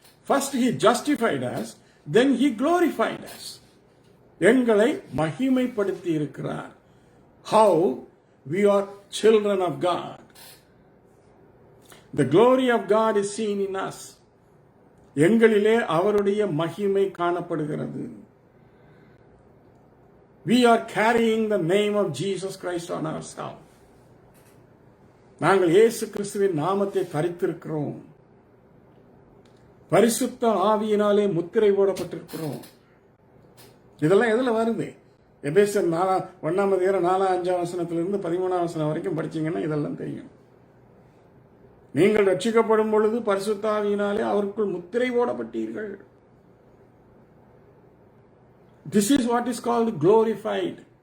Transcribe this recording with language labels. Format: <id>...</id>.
<en>First he justified us, then he glorified us.</en> <ta>எங்களை மகிமைப்படுத்தி இருக்கிறார்.</ta> <en>How we are children of God. The glory of God is seen in us.</en> <ta>எங்களிலே அவருடைய மகிமை காணப்படுகிறது.</ta> <en>We are carrying the name of Jesus Christ on ourselves.</en> <ta>நாங்கள் இயேசு கிறிஸ்துவின் நாமத்தை தரித்திருக்கிறோம். பரிசுத்த ஆவியினாலே முத்திரை போடப்பட்டிருக்கிறோம். இதெல்லாம் எதுல வருது? எபேசியர் 1:4-5 13 வரைக்கும் படிச்சீங்கன்னா இதெல்லாம் தெரியும். நீங்கள் ரட்சிக்கப்படும் பொழுது பரிசுத்த ஆவியினாலே அவருக்குள் முத்திரை போடப்பட்டீர்கள்.</ta> <en>This is what is called glorified.</en>